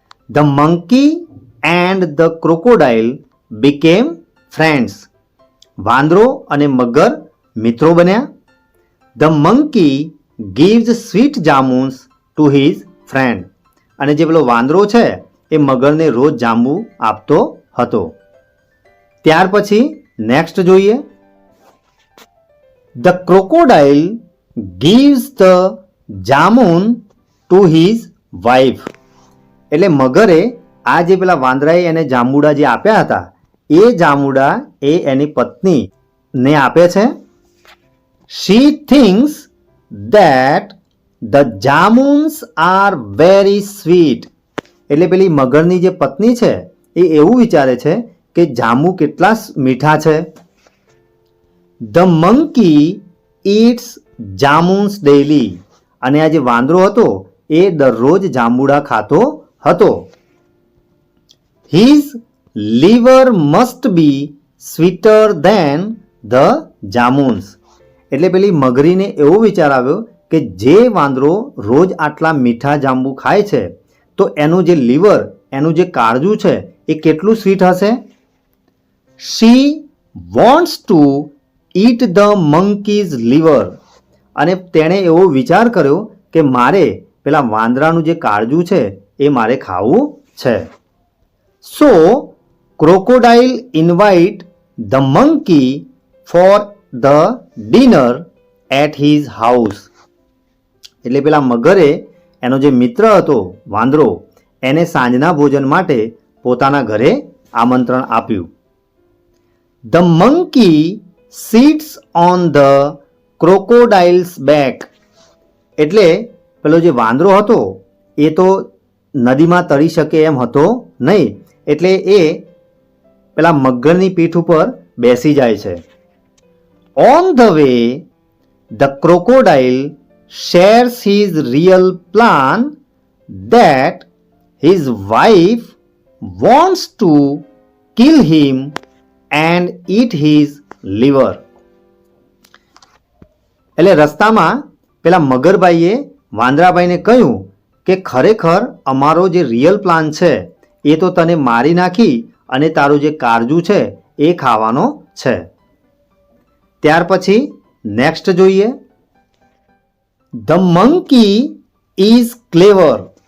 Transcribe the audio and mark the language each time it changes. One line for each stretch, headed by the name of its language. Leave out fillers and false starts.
English: The monkey and the crocodile became friends.
Gujarati: વાંદરો અને મગર મિત્રો બન્યા.
English: The monkey gives sweet jamuns to his friend.
Gujarati: અને જે પેલો વાંદરો છે એ મગરને રોજ જાંબુ આપતો હતો. ત્યાર પછી નેક્સ્ટ જોઈએ.
English: The crocodile gives the jamun to his wife.
Gujarati: એટલે મગરે આ જે પેલા વાંદરાએ એને જાંબુડા જે આપ્યા હતા એ જાંબુડા એ એની પત્નીને આપે છે.
English: She thinks that the jamuns are very sweet.
Gujarati: એટલે પેલી મગરની જે પત્ની છે એ એવું વિચારે છે કે જાંબુ કેટલા મીઠા છે.
English: The monkey eats jamuns daily.
Gujarati: અને આ જે વાંદરો હતો એ દરરોજ જાંબુડા ખાતો હતો.
English: His liver must be sweeter than the jamuns.
Gujarati: એટલે પેલી મગરીને એવો વિચાર આવ્યો કે જે વાંદરો રોજ આટલા મીઠા જાંબુ ખાય છે તો એનું જે લીવર, એનું જે કાળજું છે એ કેટલું સ્વીટ હશે.
English: She wants to eat the monkey's liver.
Gujarati: અને તેણે એવો વિચાર કર્યો કે મારે પેલા વાંદરાનું જે કાળજું છે એ મારે ખાવું છે.
English: So crocodile invite the monkey for the dinner at his house.
Gujarati: એટલે પેલા મગરે એનો જે મિત્ર હતો વાંદરો એને સાંજના ભોજન માટે પોતાના ઘરે આમંત્રણ આપ્યું.
English: The monkey sits on the crocodile's back.
Gujarati: એટલે પેલો જે વાંદરો હતો એ તો નદીમાં તરી શકે એમ હતો નહીં, એટલે એ પેલા મગરની પીઠ ઉપર બેસી જાય છે.
English: On the way the crocodile shares his real plan that his wife wants to kill him and eat his liver.
Gujarati: એટલે રસ્તામાં પેલા મગરભાઈએ વાંદરાભાઈને કહ્યું કે ખરેખર અમારો જે રિયલ પ્લાન છે એ તો તને મારી નાખી અને તારું જે કાળજું છે એ ખાવાનો છે. ત્યાર પછી નેક્સ્ટ જોઈએ.
English: The monkey is clever.